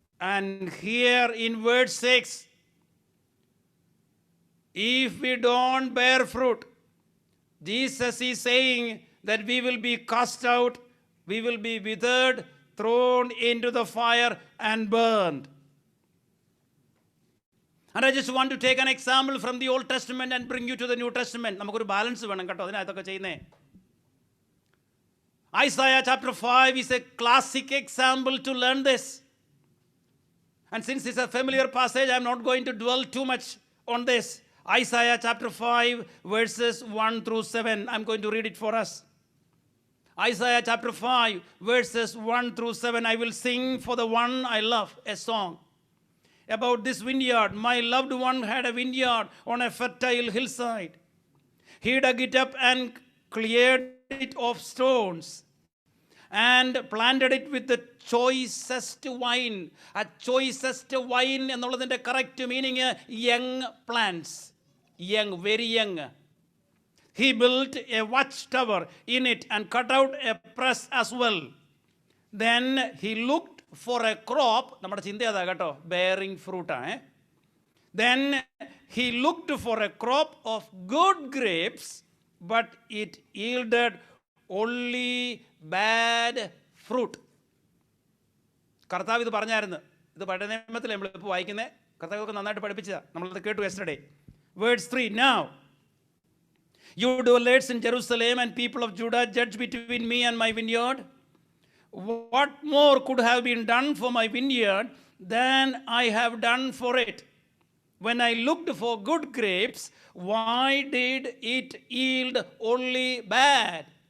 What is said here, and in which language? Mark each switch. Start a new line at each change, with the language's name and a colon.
English: And here in verse 6, if we don't bear fruit, Jesus is saying that we will be cast out, we will be withered, thrown into the fire and burned. And I just want to take an example from the Old Testament and bring you to the New Testament.
Malayalam: നമുക്കൊരു balance വേണം കേട്ടോ, അതിനകത്തൊക്കെ ചെയ്യുന്നേ.
English: Isaiah chapter 5 is a classic example to learn this. And since it's a familiar passage, I'm not going to dwell too much on this. Isaiah chapter 5 verses 1 through 7. I'm going to read it for us. Isaiah chapter 5, verses 1 through 7. I will sing for the one I love a song about this vineyard. My loved one had a vineyard on a fertile hillside. He dug it up and cleared it of stones and planted it with the choicest wine. A choicest wine എന്നുള്ളതിൻ്റെ correct meaning young plants. Young, very young. He built a watchtower in it and cut out a press as well. Then he looked for a crop.
Malayalam: നമ്മുടെ ചിന്ത അതാ കേട്ടോ,
English: bearing fruit
Malayalam: ആണ്.
English: Then he looked for a crop of good grapes, but it yielded only bad fruit.
Malayalam: കർത്താവ് ഇത് പറഞ്ഞായിരുന്നു. ഇത് പഴയ നിയമത്തിൽ നമ്മളിപ്പോൾ വായിക്കുന്നത്. കർത്താവ് നന്നായിട്ട് പഠിപ്പിച്ചതാണ്. നമ്മളത് കേട്ടു yesterday.
English: Verse 3. Now, you dwellers in Jerusalem and people of Judah, judge between me and my vineyard. What more could have been done for my vineyard than I have done for it? When I looked for good grapes, why did it yield only bad?